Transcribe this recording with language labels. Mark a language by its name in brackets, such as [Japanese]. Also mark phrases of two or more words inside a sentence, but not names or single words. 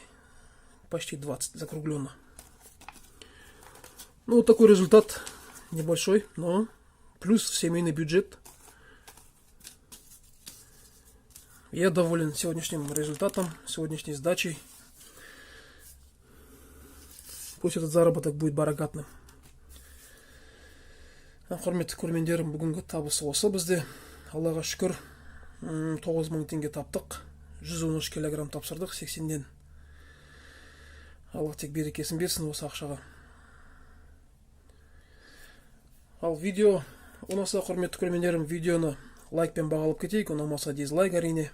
[Russian] Почти 20, закругленно. Ну, вот такой результат. Небольшой, но плюс в семейный бюджет. Я доволен сегодняшним результатом, сегодняшней сдачей. Пусть этот заработок будет баракатным. [Kazakh] Құрметті көрермендерім, бүгінгі табысы осы бізде. Аллаға шүкір, 9000 теңге таптық. 113 килограмм тапсырдық 80-ден. Аллах тек берекесін берсін осы ақшаға. Ал видео ұнаса, құрметті көрермендерім, видеоны лайкпен бағалап кетейік, ұнамаса дизлайк әрине.